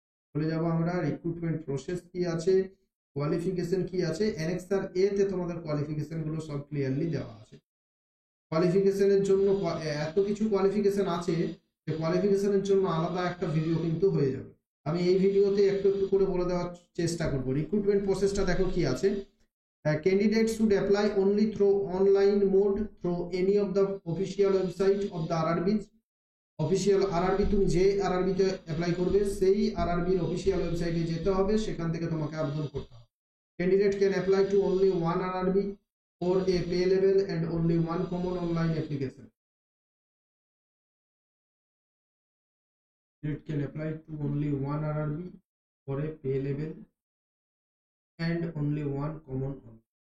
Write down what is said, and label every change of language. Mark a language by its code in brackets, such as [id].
[bn] চলে যাব আমরা রিক্রুটমেন্ট প্রসেস কি আছে, কোয়ালিফিকেশন কি আছে। অ্যানেক্সার A তে তোমাদের কোয়ালিফিকেশন গুলো সব ক্লিয়ারলি দেওয়া আছে। কোয়ালিফিকেশনের জন্য এত কিছু কোয়ালিফিকেশন আছে যে কোয়ালিফিকেশনের জন্য আলাদা একটা ভিডিও কিন্তু হয়ে যাবে। আমি এই ভিডিওতে একটু একটু করে বলে দেওয়ার চেষ্টা করব। রিক্রুটমেন্ট প্রসেসটা দেখো কি আছে। [en] Candidates should apply only through online mode through any of the official website of the RRBs. [bn] Official RRB, তুমি যে আরআরবি তে অ্যাপ্লাই করবে সেই আরআরবির অফিসিয়াল ওয়েবসাইটে যেতে হবে, সেখান থেকে তোমাকে আবেদন করতে হবে। [en] Candidate can apply to only one RRB for a pay level and only one common online application. Candidate can apply to only one RRB for a pay level and only one common online.